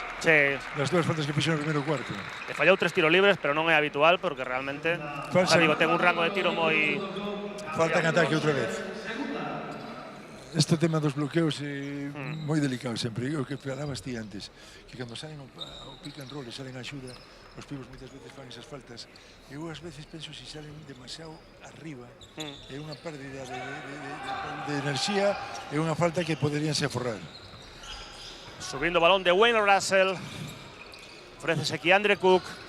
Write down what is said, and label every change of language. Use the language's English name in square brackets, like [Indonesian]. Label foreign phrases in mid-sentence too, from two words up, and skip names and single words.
[Galician] Sí. As dúas faltas que fixo no primeiro cuarto. E fallou 3 tiros libres, pero non é habitual, porque realmente, ten un rango de tiro moi... Falta en ataque outra vez. Este tema dos bloqueos é moi delicado sempre. O que falabas ti antes, que cando salen ao [English] pick and roll [Galician] e salen a axuda, os pibos moitas veces fan esas faltas. Eu ás veces penso se salen demasiado arriba, é unha pérdida de enerxía, é unha falta que poderíanse aforrar. Subindo balón de Wayne Russell, ofrécese Keandre Cook.